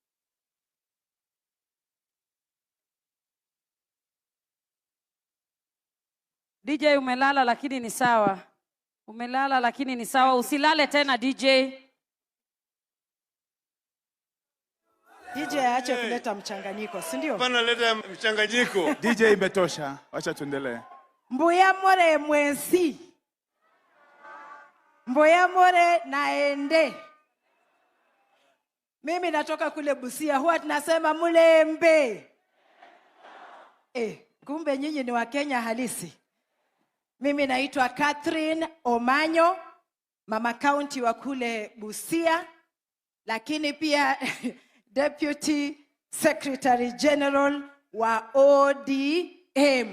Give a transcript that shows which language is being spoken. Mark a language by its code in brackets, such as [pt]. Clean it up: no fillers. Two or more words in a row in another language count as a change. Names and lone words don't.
[sw] DJ umelala lakini ni sawa. Umelala lakini ni sawa. Usilale tena DJ. DJ aache kuleta mchanganyiko, si ndio? Hapana, leta mchanganyiko. DJ imetosha. Acha tuendelee. [luy] Mbuya more mwensi. Mbuya more naende. [sw] Mimi natoka kule Busia, huwa tunasema Mulembe. Kumbe nyinyi ni wa Kenya halisi. Mimi naitwa Catherine Omanyo, mama county wa kule Busia, lakini pia [en] Deputy Secretary General [sw] wa ODM.